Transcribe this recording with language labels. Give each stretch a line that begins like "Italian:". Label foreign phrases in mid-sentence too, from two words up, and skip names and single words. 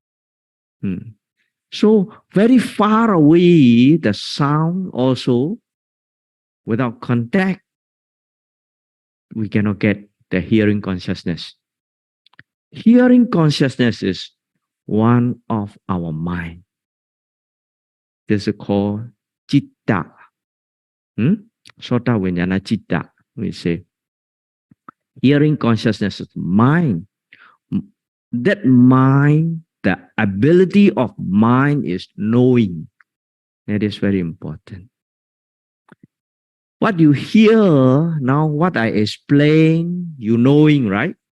English: So very far away, the sound also, without contact, we cannot get the hearing consciousness. Hearing consciousness is one of our mind. This is called citta.
Pali: Sota vinyana citta,
English: we say. Hearing consciousness is mind. That mind, the ability of mind is knowing. That is very important. What you hear now, what I explain, you knowing, right?